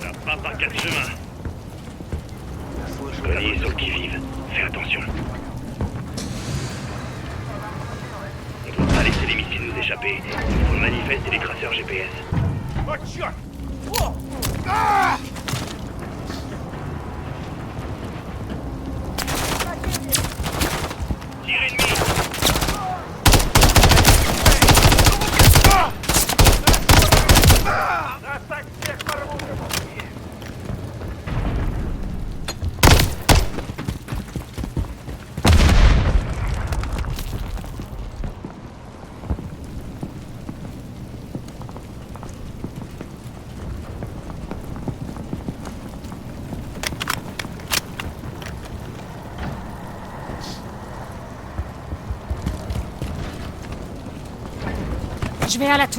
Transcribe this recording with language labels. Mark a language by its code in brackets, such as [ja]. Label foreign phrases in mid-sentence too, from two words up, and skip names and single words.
[fr] pas par quatre chemins. Connie est sur le qui-vive. Fais attention. On doit pas laisser les missiles nous échapper. Il faut le manifeste et les traceurs GPS. [ru] О, черт! [fr] Tir ennemi! [ru] Нас так всех порвут! [fr] Je vais à la tour.